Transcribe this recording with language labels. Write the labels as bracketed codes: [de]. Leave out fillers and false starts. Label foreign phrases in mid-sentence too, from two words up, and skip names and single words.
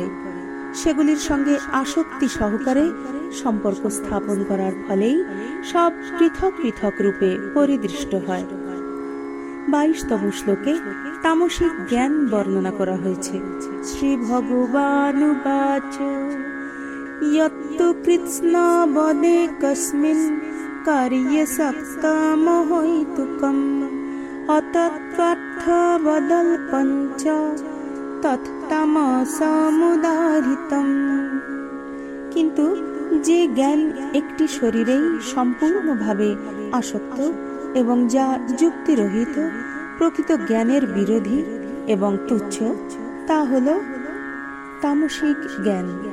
[bn] সেগুলির সঙ্গে আসক্তি সহকারে সম্পর্ক স্থাপন করার ফলেই সব পৃথক পৃথক রূপে পরিদৃষ্ট হয়। 22তম শ্লোকে তামসিক জ্ঞান বর্ণনা করা হয়েছে। [sa] শ্রী ভগবানুবাচ यत्तु कृत्स्नवदे कस्मिन् कार्ये सक्तमहैतुकम् अतत्त्वार्थवदल्पं च तत्तमसमुदाहृतम्। [bn] কিন্তু যে জ্ঞান একটি শরীরেই সম্পূর্ণভাবে আসক্ত এবং যা যুক্তিরহিত, প্রকৃত জ্ঞানের বিরোধী এবং তুচ্ছ, তা হল তামসিক জ্ঞান।